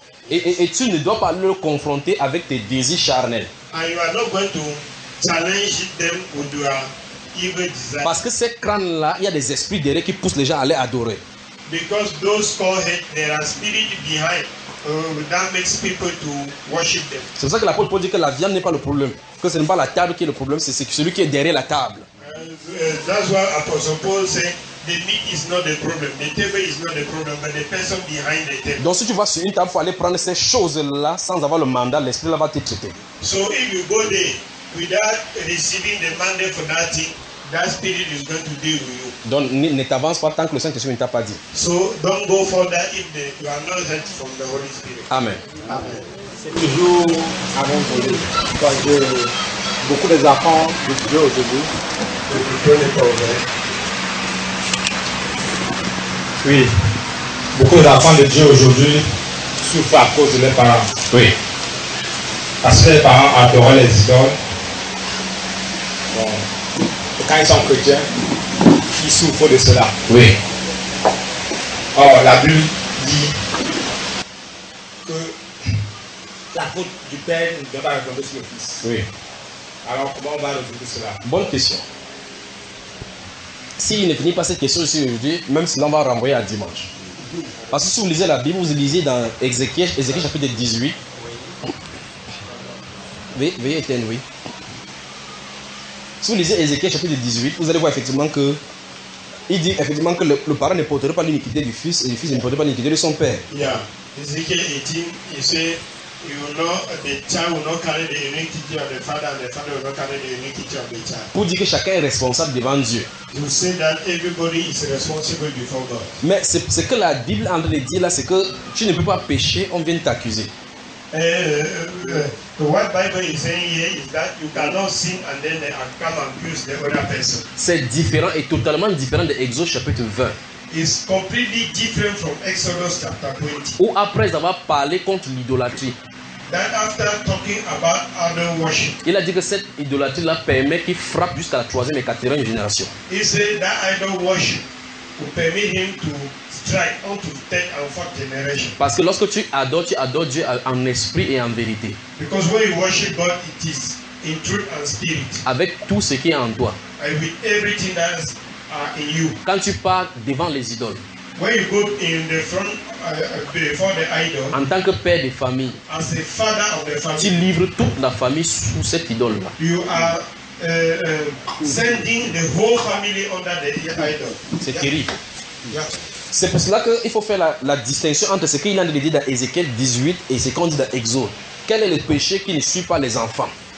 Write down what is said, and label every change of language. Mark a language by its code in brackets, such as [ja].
[fr] Et tu ne dois pas le confronter avec tes désirs charnels. [en] And you are not going to challenge them with your evil desire. [fr] Parce que ces crânes-là, il y a des esprits derrière qui poussent les gens à aller adorer. [en] Because those core heads, there are spirits behind that makes people to worship them. [fr] C'est pour ça que l'apôtre Paul dit que la viande n'est pas le problème. Que ce n'est pas la table qui est le problème, c'est celui qui est derrière la table. [en] That's why Apostle Paul said the meat is not the problem, the table is not the problem, but the person behind the table. [fr] Donc si tu vas sur une table, faut aller prendre ces choses là sans avoir le mandat, l'esprit là va te traiter. [en] So if you go there without receiving the mandate for that thing, that spirit is going to deal with you. [fr] Donc ne t'avance pas tant que le Saint-Esprit ne t'a pas dit. [en] So don't go further if you are not helped from the Holy Spirit. Amen. Amen. [fr] C'est toujours à mon côté parce que beaucoup des enfants de Dieu aujourd'hui. Oui, beaucoup d'enfants de Dieu aujourd'hui souffrent à cause de leurs parents. Oui. Parce que les parents adoraient les idoles. Bon. Quand ils sont chrétiens, ils souffrent de cela. Oui. Or, la Bible dit que la faute du Père ne doit pas retomber sur le Fils. Oui. Alors, comment on va résoudre cela? Bonne question. S'il ne finit pas cette question ici aujourd'hui, même si l'on va renvoyer à dimanche. Parce que si vous lisez la Bible, vous lisez dans Ézéchiel chapitre 18. Veuillez éteindre, oui. Si vous lisez Ézéchiel chapitre 18, vous allez voir effectivement que il dit effectivement que le parent ne porterait pas l'iniquité du fils et le fils ne porterait pas l'iniquité de son père. Yeah. Ézéchiel 18, il dit. [en] You will not, the child will not carry the iniquity of the father, and the father will not carry the iniquity of the child. [fr] Pour dire que chacun est responsable devant Dieu. [en] You say that everybody is responsible before God. [fr] Mais ce que la Bible est en train de dire là, c'est que tu ne peux pas pécher, on vient t'accuser. [en] What the Bible is saying here is that you cannot sin and then they come and accuse the other person. [fr] C'est différent et totalement différent de Exode chapitre 20. [en] Is completely different from Exodus chapter 20. [fr] Ou après avoir parlé contre l'idolâtrie. [en] That after talking about other worship. [fr] Il a dit que cette idolâtrie là permet qu'il frappe jusqu'à la troisième et quatrième génération. [en] He said that idol worship will permit him to strike onto the third and fourth generation. [fr] Parce que lorsque tu adores Dieu en esprit et en vérité. [en] Because when you worship God, it is in truth and spirit. [fr] Avec tout ce qui est en toi. [en] And with everything that is are in you. [fr] Quand tu pars devant les idoles. [en] When you go in the front before the idol. [fr] En tant que père de famille. [en] As a father of the family. [fr] Tu livres toute la famille sous cette idole là. [en] You are sending the whole family under the idol. [fr] C'est terrible. Yeah. C'est pour cela qu'il faut faire la distinction entre ce qu'il a dit dans Ézéchiel 18 et ce qu'on dit dans Exode. Quel est le péché qui ne suit pas les enfants?